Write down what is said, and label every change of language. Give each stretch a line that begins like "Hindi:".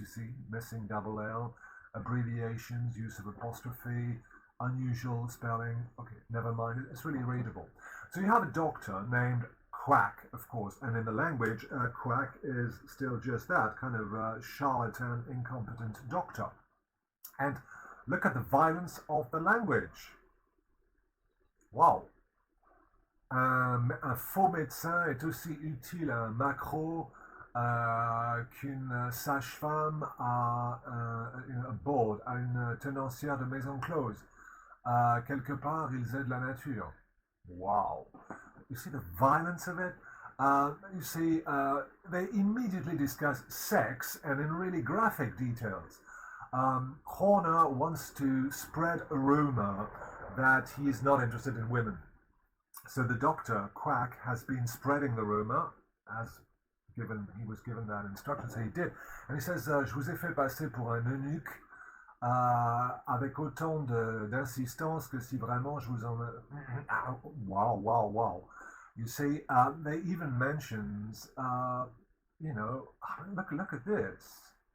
English: You see, missing double L, abbreviations, use of apostrophe, unusual spelling. Okay, never mind. It's really readable. So you have a doctor named Quack, of course, and in the language, Quack is still just that, kind of charlatan, incompetent doctor. And look at the violence of the language. Wow.
French: Un faux médecin est aussi utile à un macro qu'une sage-femme à un board, à une tenancière de maison close. Quelque part, ils aident la nature.
English: Wow. You see the violence of it? You see, they immediately discuss sex and in really graphic details. Horner wants to spread a rumor that he is not interested in women. So the doctor, Quack, has been spreading the rumor, as he was given that instruction, so he did. And he says,
French: je vous ai fait passer pour un eunuque avec autant d'insistance que si vraiment je vous en...
English: Wow. You see, they even mentions, look at this.